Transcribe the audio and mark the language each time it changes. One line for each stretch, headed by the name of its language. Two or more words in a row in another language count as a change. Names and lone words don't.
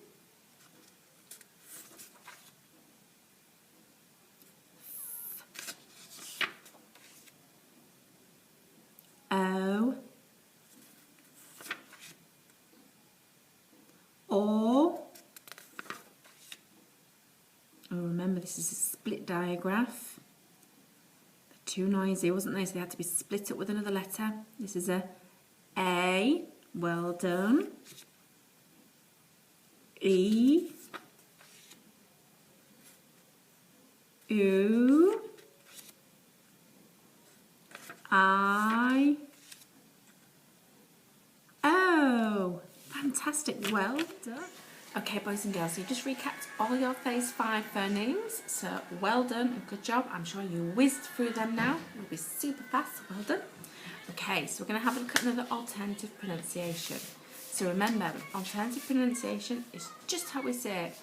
English: O. O. Oh, remember this is a split digraph. They're too noisy, wasn't they? So they had to be split up with another letter. This is a A. Well done. E. U. I. O. Fantastic. Well done. Okay, boys and girls, so you just recapped all your Phase 5 phonemes, so well done and good job. I'm sure you whizzed through them now. You'll be super fast, well done. Okay, so we're going to have a look at another alternative pronunciation. So remember, alternative pronunciation is just how we say it.